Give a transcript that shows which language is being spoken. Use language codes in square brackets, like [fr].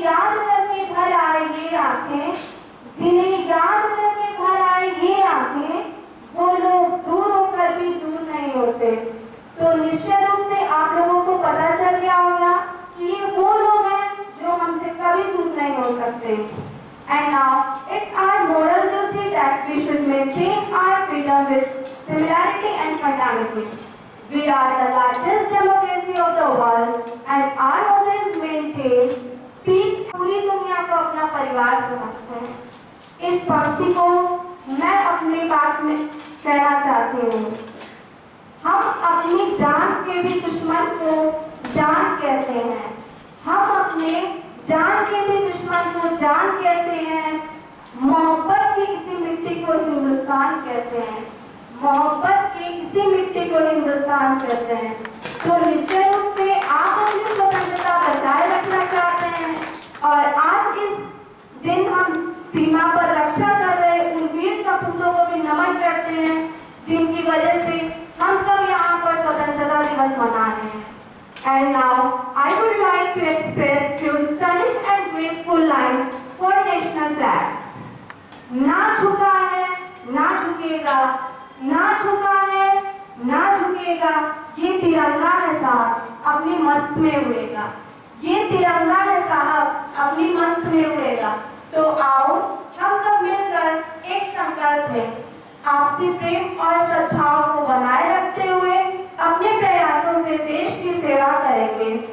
[hi] याद करके भर आए ये आंखें, जिन्हें याद करके भर आए ये आंखें, वो लोग दूर होकर भी दूर नहीं होते। तो निश्चय रूप से आप लोगों को पता चल गया होगा कि ये वो लोग हैं जो हमसे कभी दूर नहीं हो सकते। [en] And now it's our moral duty that we should maintain our freedom with similarity and fraternity. We are the largest democracy of the world and our motto is maintain peace. [hi] पूरी दुनिया को अपना परिवार समझते हैं। इस पंक्ति को मैं अपनी बात में कहना चाहती हूँ। हम अपनी जान के भी दुश्मन को जान कहते हैं। हम अपने जान के भी दुश्मन को जान कहते हैं। मोहब्बत की इसी मिट्टी को हिंदुस्तान कहते हैं। मोहब्बत की इसी मिट्टी को हिंदुस्तान कहते हैं। तो निश्चय रूप से आप अपनी स्वतंत्रता बचाए रखना चाहते हैं और आज इस दिन हम सीमा पर रक्षा कर रहे उन वीर सपूतों को भी नमन करते हैं, जिनकी वजह से हम सब यहाँ पर स्वतंत्रता दिवस मना रहे हैं। [en] And now I would like to express few stunning and graceful lines for national flag. [hi] ना झुका है, ना झुकेगा, ना झुका है, ना झुकेगा, ये तिरंगा है साहब, अपनी मस्त में उड़ेगा। ये तिरंगा है साहब, अपनी मस्त में उड़ेगा। तो आओ हम सब मिलकर एक संकल्प लें, आपसी प्रेम और सद्भाव को बनाए रखते हुए अपने प्रयासों से देश की सेवा करेंगे।